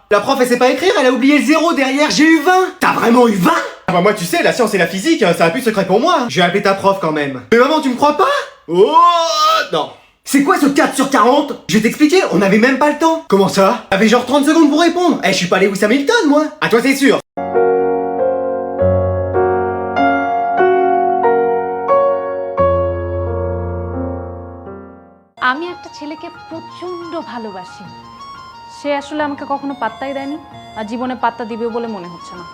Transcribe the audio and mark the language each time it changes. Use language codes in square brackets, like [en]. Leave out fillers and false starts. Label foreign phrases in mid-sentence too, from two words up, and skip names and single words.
[fr] La prof, elle sait pas écrire, elle a oublié le 0 derrière, j'ai eu 20! T'as vraiment eu 20? Ah bah moi tu sais, la science et la physique, ça a plus secret pour moi. Je vais appeler ta prof quand même. Mais maman, tu me crois pas? Oh non. C'est quoi ce 4 sur 40? Je vais t'expliquer, on avait même pas le temps. Comment ça? T'avais genre 30 secondes pour répondre. Eh, je suis pas Lewis Hamilton, moi. À toi, c'est sûr. [bn] আমি একটা ছেলেকে প্রচন্ড ভালোবাসি, সে আসলে আমাকে কখনো পাত্তাই দেয়নি আর জীবনে পাত্তা দিবে বলে মনে হচ্ছে না।